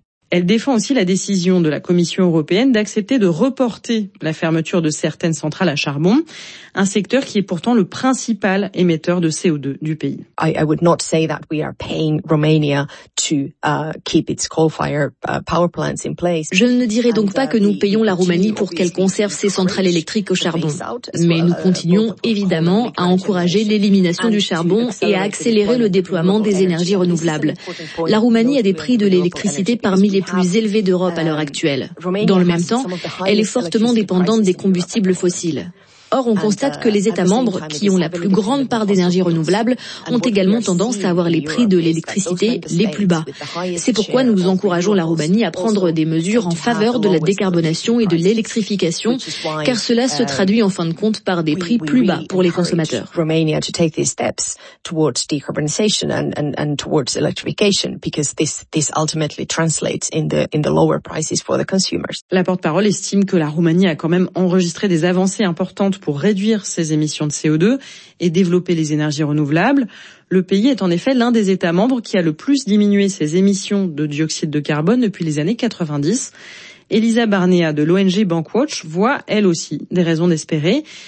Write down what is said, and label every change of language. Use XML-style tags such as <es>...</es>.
<fr>Elle défend aussi la décision de la Commission européenne d'accepter de reporter la fermeture de certaines centrales à charbon, un secteur qui est pourtant le principal émetteur de CO2 du pays.</fr> <en>I would not say that we are paying Romania to keep its coal-fired power plants in place.</en> <fr>Je ne dirais donc pas que nous payons la Roumanie pour qu'elle conserve ses centrales électriques au charbon, mais nous continuons évidemment à encourager l'élimination du charbon et à accélérer le déploiement des énergies renouvelables. La Roumanie a des prix de l'électricité parmi les plus élevés d'Europe à l'heure actuelle. Dans le même temps, elle est fortement dépendante des combustibles fossiles. Or, on constate que les États membres, qui ont la plus grande part d'énergie renouvelable, ont également tendance à avoir les prix de l'électricité les plus bas. C'est pourquoi nous encourageons la Roumanie à prendre des mesures en faveur de la décarbonation et de l'électrification, car cela se traduit en fin de compte par des prix plus bas pour les consommateurs.</fr> <en>Romania to take these steps towards decarbonization and towards electrification, because this ultimately translates in the lower prices for the consumers.</en> <fr>La porte-parole estime que la Roumanie a quand même enregistré des avancées importantes pour réduire ses émissions de CO2 et développer les énergies renouvelables. Le pays est en effet l'un des États membres qui a le plus diminué ses émissions de dioxyde de carbone depuis les années 90. Elisa Barnea de l'ONG Bankwatch voit, elle aussi, des raisons d'espérer.</fr>